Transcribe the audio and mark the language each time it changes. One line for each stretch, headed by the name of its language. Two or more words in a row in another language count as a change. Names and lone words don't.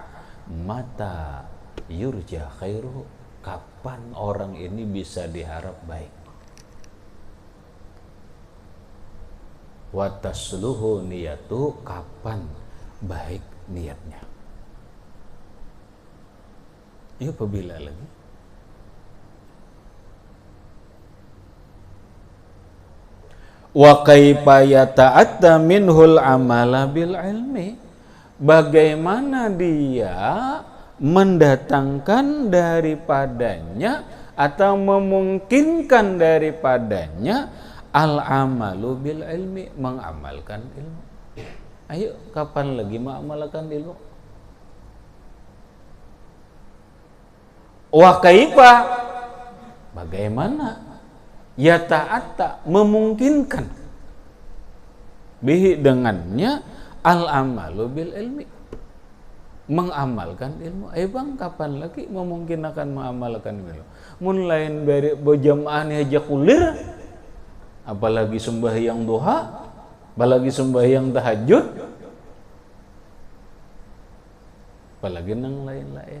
Arabic: متى يرجى خيره,
Banjar: kapan orang ini bisa diharap baik.
Arabic: وتصلح نيته,
Banjar: kapan baik niatnya. Ya apabila lagi
Arabic: وكيف يتأتى منه العمل بالعلم,
Banjar: bagaimana dia mendatangkan daripadanya atau memungkinkan daripadanya
Arabic: العمل بالعلم,
Banjar: mengamalkan ilmu. Ayo kapan lagi mengamalkan ilmu?
Arabic: وكيف, bagaimana يتأتى, memungkinkan bihi, dengannya العمل بالعلم,
Banjar: mengamalkan ilmu. Bang kapan lagi memungkinkan mengamalkan ilmu? Mun lain dari berjamaah ni aja kulir, apalagi sembahyang duha, apalagi sembahyang tahajud, apalagi nang lain-lain.